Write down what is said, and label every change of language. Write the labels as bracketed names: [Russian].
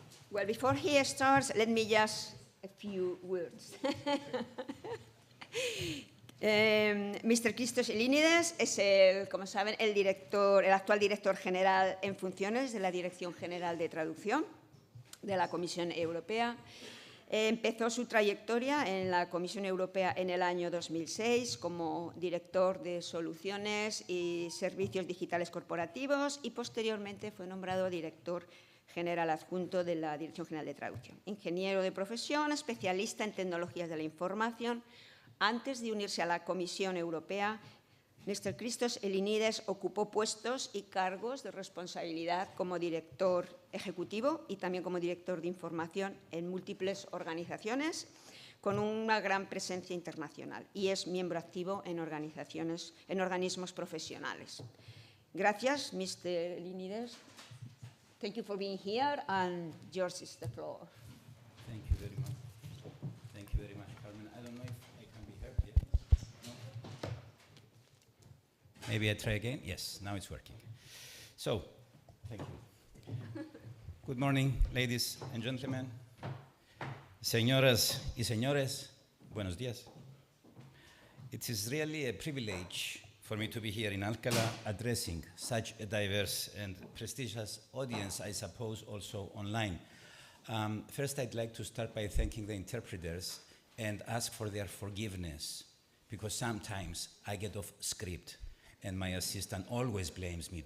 [English] Well, before he starts, let me just a few words. Mr. [Spanish] Christos Ellinides es, como saben, el actual director general en funciones de la Dirección General de Traducción de la Comisión Europea. Empezó su trayectoria en la Comisión Europea en el año 2006 como director de Soluciones y Servicios Digitales Corporativos, y posteriormente fue nombrado director general adjunto de la Dirección General de Traducción. Ingeniero de profesión, especialista en tecnologías de la información. Antes de unirse a la Comisión Europea, Mr. Christos Ellinides ocupó puestos y cargos de responsabilidad como director ejecutivo y también como director de información en múltiples organizaciones con una gran presencia internacional, y es miembro activo en organismos profesionales. Gracias, Mr. Ellinides. [English] Thank you for being here, and yours is the floor. Thank you very much. Thank you very much, Carmen. I don't know if I can be heard yet. No? Maybe I try again? Yes, now it's working. So, thank you. Good morning, ladies and gentlemen. [Spanish] Señoras y señores, buenos días. [English] It is really a privilege for me to be here in Alcalá addressing such a diverse and prestigious audience, I suppose also online. First, I'd like to start by thanking the interpreters and ask for their forgiveness, because sometimes I get off script and my assistant always blames me.